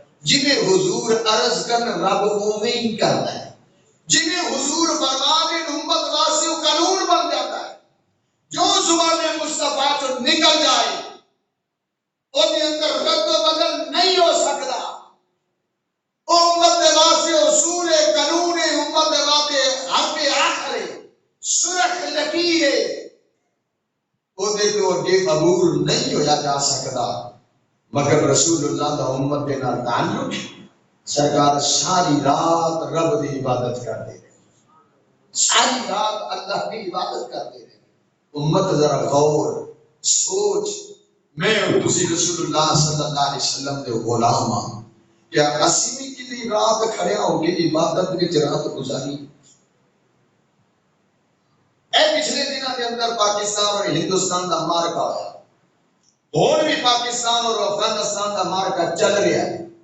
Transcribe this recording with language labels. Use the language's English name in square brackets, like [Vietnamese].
[Punjabi] جنہیں حضور عرض کرن رب اوویں ہی کرتا ہے. [Urdu] جنہیں حضور فرما دیں امت واسطے قانون بن جاتا ہے. جو زبان مصطفیٰ جو نکل جائے اس کے اندر رد و بدل نہیں ہو سکتا. [Punjabi] امت واسطے اصول قانون امت واسطے حرف آخر سرخ لکیر وہ دے تو اگے قبول نہیں ہویا جا سکتا مگر رسول اللہ دا امت دے نال تعلق. سرکار [Urdu] ساری رات رب دی عبادت کرتے رہے، [Punjabi] ساری رات اللہ کی عبادت کرتے رہے۔ امت ذرا غور سوچ، میں اور تسی رسول اللہ صلی اللہ علیہ وسلم دے غلام ہاں، کیا اسی بھی کسی رات کھڑے ہو کے عبادت وچ رات گزاری؟ اے پچھلے دنوں کے اندر پاکستان اور ہندوستان دا مارکا ہویا، اور بھی پاکستان اور افغانستان دا مارکا چل رہا ہے۔